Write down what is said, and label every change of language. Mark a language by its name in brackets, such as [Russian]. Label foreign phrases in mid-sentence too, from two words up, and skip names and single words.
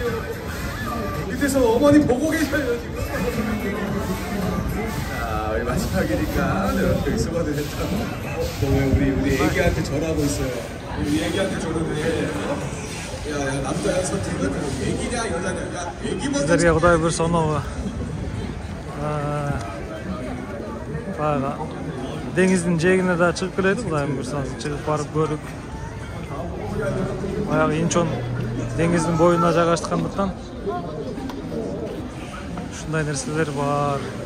[Korean] 밑에서 어머니 보고 계셔요 지금. 자 우리 마지막이니까 여기 수고들 했다. 왜 우리 애기한테 절하고 있어요. 우리 애기한테 저러네. 야 남자야 선택은 애기냐 여자냐. 야 애기 먼저. [Kyrgyz] Sizlerge Кудай буйрса оноо баягы деңиздин жээгине да чыгып келели. Кудай буйрса чыгып барып көрүп. Баягы Инчон деңиздин боюна жайгашкандыктан ушундай нерселер бар.